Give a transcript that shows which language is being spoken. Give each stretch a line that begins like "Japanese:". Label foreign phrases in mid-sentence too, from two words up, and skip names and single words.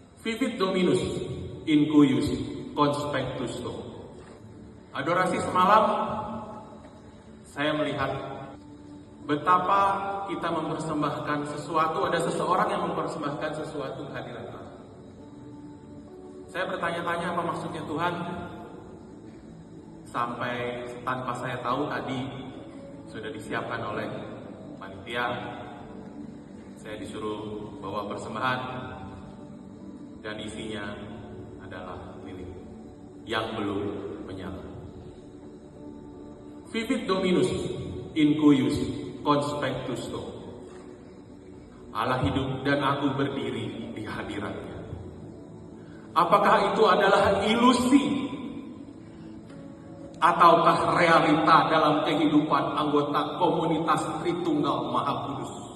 Latin: Vivit Dominus in cuius conspectus tuo.
Indonesian: Adorasi semalam saya melihat betapa kita mempersembahkan sesuatu, ada seseorang yang mempersembahkan sesuatu kehadiran Allah. Saya bertanya-tanya apa maksudnya Tuhan, sampai tanpa saya tahu tadi sudah disiapkan oleh panitia. Saya disuruh bawa persembahan dan isinya adalah lilin yang belum menyala.
Latin: Vivit Dominus in cuius conspectus tuo.
Indonesian: Allah hidup dan aku berdiri di hadiratnya. Apakah itu adalah ilusi ataukah realita dalam kehidupan anggota komunitas Tritunggal Maha Kudus?